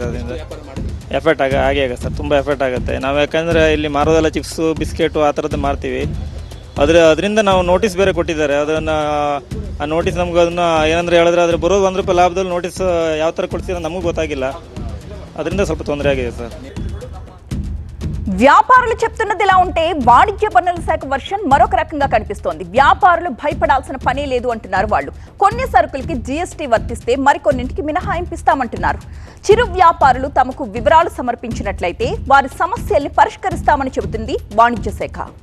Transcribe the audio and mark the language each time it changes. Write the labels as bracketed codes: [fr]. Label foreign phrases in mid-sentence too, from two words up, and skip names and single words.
[kn] ಅದರಿಂದ ಎಫೆಕ್ಟ್ ಹಾಗೆ ಆಗುತ್ತೆ ಸರ್, ತುಂಬ ಎಫೆಕ್ಟ್ ಆಗುತ್ತೆ. ನಾವು ಯಾಕಂದರೆ ಇಲ್ಲಿ ಮಾರೋದೆಲ್ಲ ಚಿಪ್ಸು ಬಿಸ್ಕೆಟು ಆ ಥರದ್ದು ಮಾರ್ತೀವಿ. ಅದರಿಂದ ನಾವು ನೋಟಿಸ್ ಬೇರೆ ಕೊಟ್ಟಿದ್ದಾರೆ. ಅದನ್ನು ಆ ನೋಟಿಸ್ ನಮ್ಗೆ ಅದನ್ನು ಏನಂದ್ರೆ ಹೇಳಿದ್ರೆ ಅದ್ರ ಬರೋದು ₹1 ಲಾಭದಲ್ಲಿ ನೋಟಿಸ್ ಯಾವ ಥರ ಕೊಡ್ತೀರ ನಮಗೂ ಗೊತ್ತಾಗಿಲ್ಲ. ಅದರಿಂದ ಸ್ವಲ್ಪ ತೊಂದರೆ ಆಗಿದೆ సార్. [te] వ్యాపారులు చెప్తున్నది ఇలా ఉంటే వాణిజ్య పన్నుల శాఖ వర్షన్ మరొక రకంగా కనిపిస్తోంది. వ్యాపారులు భయపడాల్సిన పనే లేదు అంటున్నారు వాళ్ళు. కొన్ని సరుకులకి జీఎస్టీ వర్తిస్తే మరికొన్నింటికి మినహాయింపు ఇస్తామంటున్నారు. చిరు వ్యాపారులు తమకు వివరాలు సమర్పించినట్లయితే వారి సమస్యల్ని పరిష్కరిస్తామని చెబుతుంది వాణిజ్య శాఖ.